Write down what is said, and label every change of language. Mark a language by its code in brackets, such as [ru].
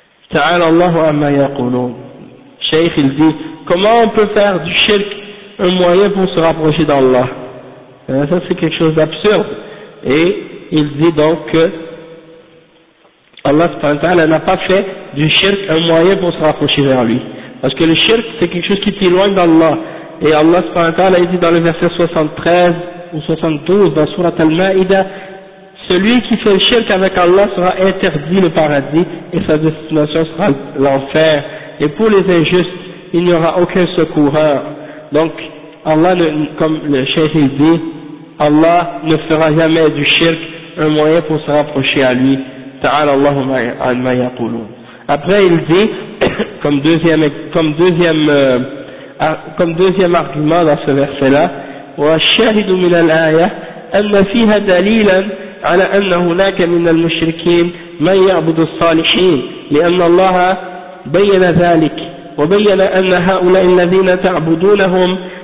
[ar] تعالى الله عما يقولون شيخ الزيت [fr] comment on peut faire du shirk un moyen pour se rapprocher d'Allah? Ça c'est quelque chose d'absurde. Et il dit donc que Allah subhanahu wa ta'ala n'a pas fait du shirk un moyen pour se rapprocher vers lui. Parce que le shirk c'est quelque chose qui t'éloigne d'Allah. Et Allah subhanahu wa ta'ala il dit dans le verset 73 ou 72 dans surat al-Ma'ida, celui qui fait le shirk avec Allah sera interdit le paradis et sa destination sera l'enfer. Et pour les injustes, il n'y aura aucun secoureur. Donc, Allah, comme le cheikh il dit, Allah ne fera jamais du shirk un moyen pour se rapprocher à lui. [ar] Ta'ala Allahumma anma yaqulun. [fr] Après, il dit, comme deuxième argument dans ce verset-là, [ar] وَالشَّاهِدُ مِنَ الْآيَةِ أَنَّ فِيهَا دَلِيلًا عَلَى أَنَّ هُنَاكَ مِنَ الْمُشْرِكِينَ مَنْ يَعْبُدُ الصَّالِحِينَ لِأَنَّ اللَّهَ بَيَّنَ ذَلِكَ وبين أن هؤلاء الذين تعبدونهم